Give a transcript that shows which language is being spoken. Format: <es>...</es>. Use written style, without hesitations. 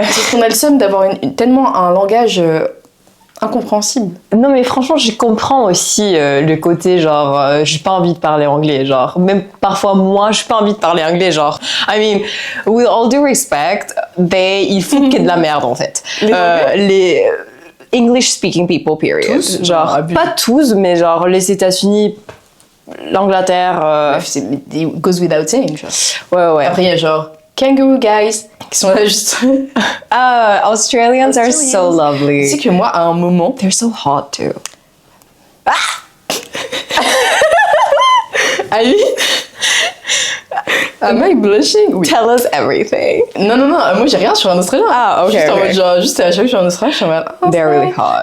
<fr>Parce qu'on a le seum d'avoir tellement un langage incompréhensible. Non, mais franchement, je comprends aussi le côté genre, j'ai pas envie de parler anglais, genre, même parfois moi, j'ai pas envie de parler anglais, genre,</fr> <en>I mean, with all due respect,</en> <fr>ils font que de la merde en fait.</fr> <en>Les English speaking people, period.</en> <fr>Tous, genre, pas tous, mais genre, les États-Unis, l'Angleterre.</fr> <en>It goes without saying, genre.</en> <fr>Ouais. Après, il y a genre,</fr> <en>kangaroo guys,</en> <fr>qui sont là juste.</fr> <en>Australians are so lovely.</en> <fr>Tu sais que moi, à un moment.</fr> <en>They're so hot too. I Am I blushing? Oui. Tell us everything.</en> <fr>Non, moi j'ai rien sur un Australien. Ah, ok. Juste en mode, genre, juste à chaque fois que je suis en Australie, je suis en mode.</fr> <en>They're really hot.</en>